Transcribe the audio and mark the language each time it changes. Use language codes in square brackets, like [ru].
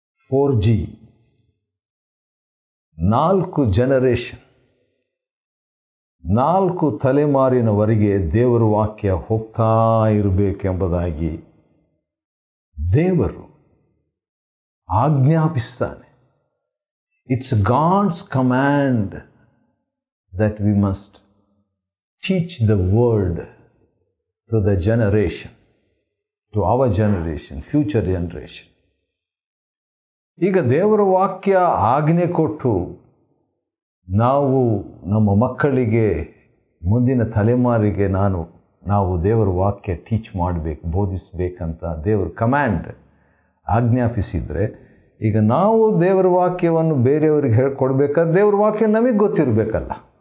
[kn] 4G, 4 generation, 4 ತಲೆಮಾರಿನವರೆಗೆ ದೇವರ ವಾಕ್ಯ ಹೋಗ್ತಾ ಇರಬೇಕೆಂಬುದಾಗಿ ದೇವರು ಆಜ್ಞಾಪಿಸ್ತಾನೆ. [en] It's God's command that we must teach the word to the generation, to our generation, future generation. [kn] ಈಗ ದೇವರ ವಾಕ್ಯ ಆಜ್ಞೆ ಕೊಟ್ಟು ನಾವು ನಮ್ಮ ಮಕ್ಕಳಿಗೆ, ಮುಂದಿನ ತಲೆಮಾರಿಗೆ ನಾವು ದೇವರ ವಾಕ್ಯ ಟೀಚ್ ಮಾಡಬೇಕು, ಬೋಧಿಸಬೇಕಂತ ದೇವರ ಕಮ್ಯಾಂಡ್ ಆಜ್ಞಾಪಿಸಿದರೆ, ಈಗ ನಾವು ದೇವರ ವಾಕ್ಯವನ್ನು ಬೇರೆಯವರಿಗೆ ಹೇಳ್ಕೊಡ್ಬೇಕಾದ್ರೆ ದೇವರ ವಾಕ್ಯ ನಮಗೆ ಗೊತ್ತಿರಬೇಕಲ್ಲ.